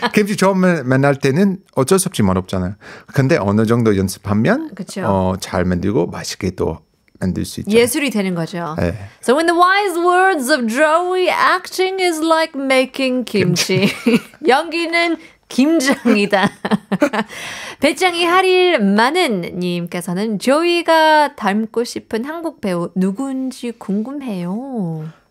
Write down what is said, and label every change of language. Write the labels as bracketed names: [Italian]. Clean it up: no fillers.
[Korean] 김치 처음 만날 때는 어쩔 수 없이 맛없잖아요. 근데 어느 정도 연습하면 잘 만들고 맛있게 또 만들 수 있죠. 예술이 되는 거죠. 네. [English] So in the wise words of Joey, acting is like making kimchi. [Korean] 연기는 김장이다. 배짱이 할 일 많은 님께서는 조이가 닮고 싶은 한국 배우 누군지 궁금해요.